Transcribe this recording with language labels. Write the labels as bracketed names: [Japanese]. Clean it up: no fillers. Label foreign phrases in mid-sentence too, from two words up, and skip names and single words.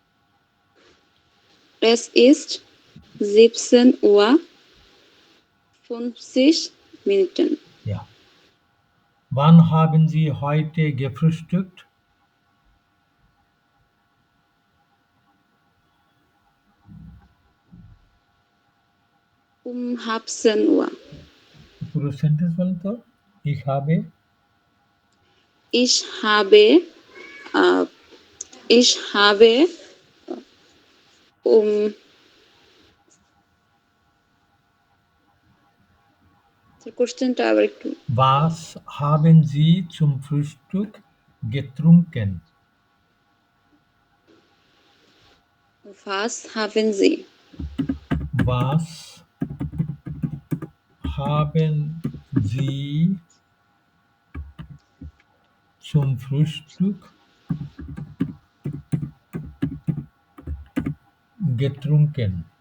[German] Es ist 17 Uhr 50 Minuten. Ja. Wann haben Sie heute gefrühstückt? Um 17 Uhr. [Bangla] পুরো সেন্টেন্স বলেন তো। [German] Ich habe Ich habe um [Bangla] কোশ্চেনটা আবার একটু [German] Was haben Sie zum Frühstück getrunken? Was haben Sie? Was haben Sie zum Frühstück getrunken?